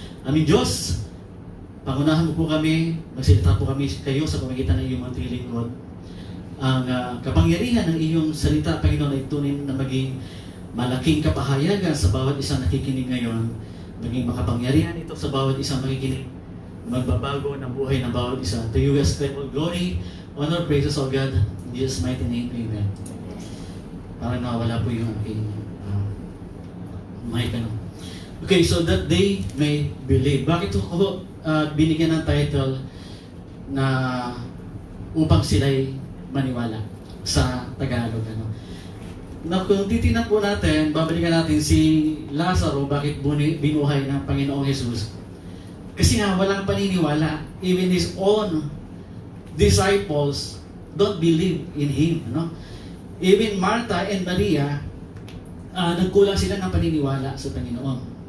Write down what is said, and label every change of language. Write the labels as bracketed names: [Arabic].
[Filipino] Amen, Diyos, pangunahan mo po kami, magsalita po kami kayo sa pamagitan ng iyong mga lingkod. Ang kapangyarihan ng iyong salita, Panginoon, ay tunay na maging malaking kapahayagan sa bawat isang nakikinig ngayon. Maging makapangyarihan ito sa bawat isang makikinig. Magbabago ng buhay ng bawat isa. [English] To you ascribe all glory, honor, praises of God. In Jesus' mighty name, amen. [Filipino] Parang nawawala po yung aking mic. [English] Okay, so that they may believe. [Filipino] Bakit ko binigyan ng title na upang sila'y maniwala sa Tagalog? Na kung titignan po natin, babalikan natin si Lazaro, bakit binuhay ng Panginoong Jesus. Kasi nga, walang paniniwala. [English] Even his own disciples don't believe in him. [Filipino] Even Martha and Maria, nagkulang sila ng paniniwala sa Panginoon.